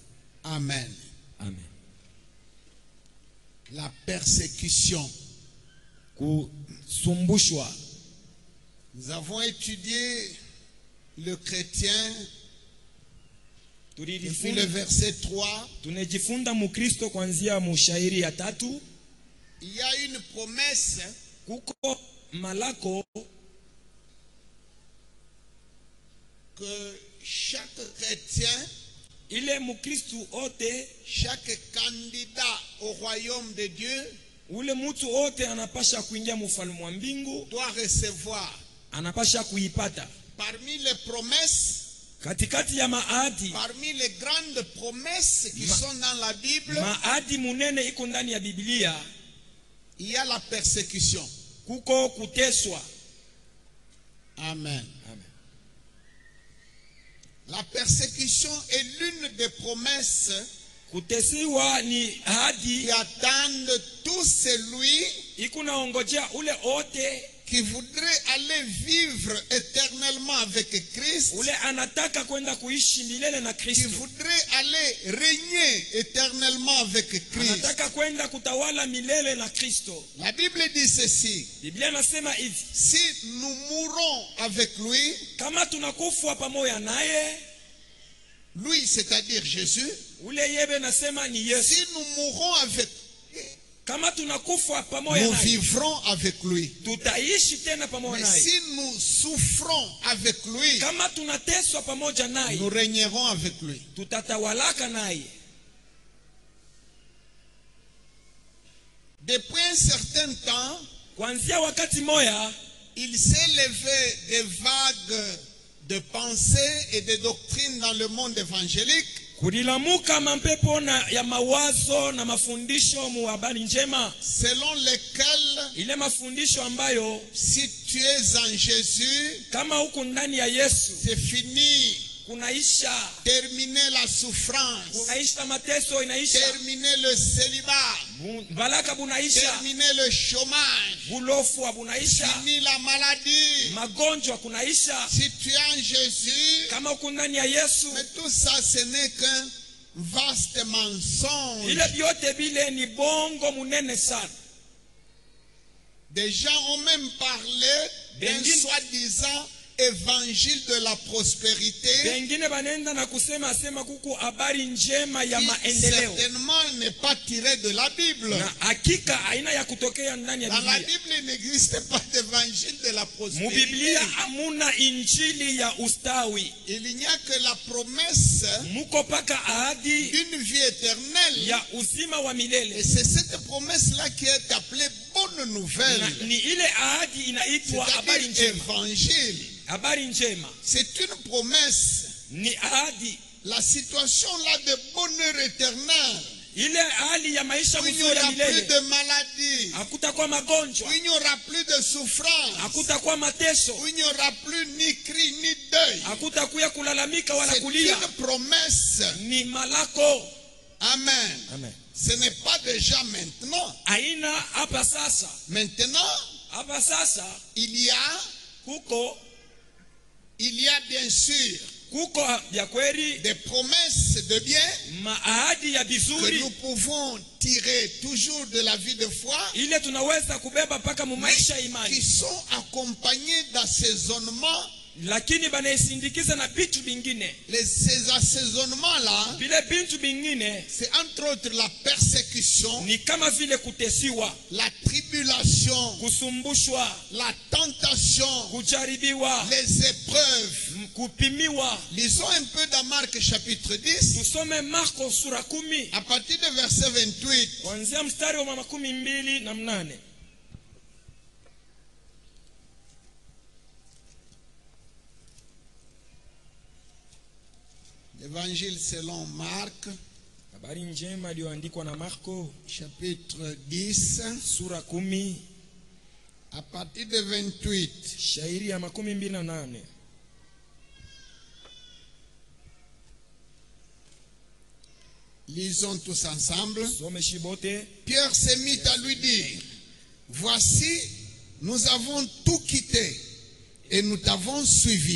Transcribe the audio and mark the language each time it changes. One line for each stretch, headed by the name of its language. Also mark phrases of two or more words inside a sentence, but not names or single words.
French: Amen.
Swahili: Amen.
French: La persécution.
Swahili: Kusumbushwa.
French: Nous avons étudié le chrétien depuis le verset 3.
Swahili: Tunajifunza mukristo kuanzia mushairi ya 3.
French: Il y a une promesse
Swahili: kuko malako
French: que chaque chrétien,
Swahili: ile mukristu ote,
French: chaque candidat au royaume de Dieu,
Swahili: ule mutu ote anapasha kuingia mufalme wa mbingu,
French: doit recevoir.
Swahili: Anapasha kuipata.
French: Parmi les promesses,
Swahili: katikati ya maadi,
French: parmi les grandes promesses qui sont dans la Bible,
Swahili: maadi munene iko ndani ya Biblia,
French: il y a la persécution.
Swahili: Kuko kuteswa.
French: Amen.
Swahili: Amen.
French: La persécution est l'une des promesses
Swahili: kutesiwa ni ahadi
French: qui attendent tout celui
Swahili: ikuna ongojea ule ote
French: qui voudrait aller vivre éternellement avec Christ,
Swahili: ule anataka kwenda kuishi milele na Kristo,
French: qui voudrait aller régner éternellement avec Christ,
Swahili: anataka kwenda kutawala milele na Kristo.
French: La Bible dit ceci:
Swahili: Biblia nasema hivi,
French: si nous mourons avec lui,
Swahili: kama tunakufa pamoja naye,
French: lui c'est-à-dire Jésus,
Swahili: ule yebe nasema ni Yesu,
French: si nous mourons avec
Swahili: kama tunakufa pamoja
French: nous
Swahili: naye,
French: vivrons avec lui.
Swahili: tutaishi tena pamoja naye.
French: Si nous souffrons avec lui,
Swahili: kama tunateswa pamoja naye,
French: nous régnerons avec lui.
Swahili: tutatawalaka naye.
French: Depuis un certain temps,
Swahili: kuanzia wakati moya,
French: il s'est levé des vagues de pensées et de doctrines dans le monde évangélique,
Swahili: kulilamuka mampepo ya mawazo na mafundisho mu habari njema,
French: selon lesquelles
Swahili: ile mafundisho ambayo
French: si tu es en Jésus,
Swahili: kama huko ndani ya Yesu
French: c'est fini,
Swahili: kunaisha,
French: terminer la souffrance,
Swahili: kunaisha mateso, inaisha
French: terminer le célibat,
Swahili: balaka bunaisha,
French: terminer le chômage,
Swahili: bulofu bunaisha,
French: fini la maladie,
Swahili: magonjwa kunaisha.
French: si tu es en Jésus,
Swahili: kama huko ndani ya Yesu,
French: mais tout ça ce n'est qu'un vaste mensonge.
Swahili: ile biote bile ni bongo munene sana.
French: Des gens ont même parlé d'un soi-disant évangile de la prospérité,
Swahili: bengine banenda na kusema sema kuku habari njema ya maendeleo,
French: certainement n'est pas tiré de la Bible.
Swahili: na hakika aina ya kutokea ndani ya
French: Dans la
Swahili: Biblia.
French: Bible, il n'existe pas d'évangile de la
Swahili: Mu
French: prospérité.
Swahili: Biblia amuna injili ya ustawi,
French: Il n'y a que la promesse
Swahili: muko paka ahadi
French: d'une vie éternelle.
Swahili: ya uzima wa
French: Et
Swahili: milele,
French: c'est cette promesse-là qui est appelée bonne nouvelle.
Swahili: na ni ile ahadi inaitwa habari
French: C'est-à-dire
Swahili: njema.
French: évangile.
Swahili: Habari njema
French: C'est une promesse.
Swahili: ni ahadi,
French: La situation là de bonheur éternel,
Swahili: ile hali ya maisha
French: où il n'y aura plus de maladie,
Swahili: hakutakuwa magonjwa,
French: où il n'y aura plus de souffrance,
Swahili: hakutakuwa mateso,
French: où il n'y aura plus ni cri ni deuil.
Swahili: hakutakuwa kulalamika wala
French: C'est
Swahili: kulia.
French: une promesse.
Swahili: Ni malako.
French: Amen.
Swahili: Amen.
French: Ce n'est pas déjà maintenant.
Swahili: Aina hapa sasa.
French: Maintenant,
Swahili: hapa sasa
French: il y a bien sûr
Swahili: kuko ya kweli
French: des promesses de bien
Swahili: maahadi ya bizuri
French: que nous pouvons tirer toujours de la vie de foi,
Swahili: ile tunaweza kubeba paka mu maisha ya imani,
French: qui sont accompagnés d'assaisonnements.
Swahili: Lakini banaisindikiza na vitu vingine.
French: Ces assaisonnements là,
Swahili: vile vitu vingine,
French: c'est entre autres la persécution,
Swahili: ni kama vile kutesiwa,
French: la tribulation,
Swahili: kusumbushwa,
French: la tentation,
Swahili: kujaribiwa,
French: les épreuves.
Swahili: kupimiwa.
French: Lisons un peu dans Marc chapitre 10.
Swahili: Tusome Marko sura 10.
French: À partir de verset 28.
Swahili: Kuanzia mstari wa 28.
French: L'évangile selon Marc,
Swahili: habari njema iliyoandikwa na Marko,
French: chapitre 10,
Swahili: sura 10,
French: à partir de 28.
Swahili: shairi ya 28.
French: Lisons tous ensemble.
Swahili: Some shibote.
French: Pierre se mit à lui dire, voici, nous avons tout quitté et nous t'avons suivi.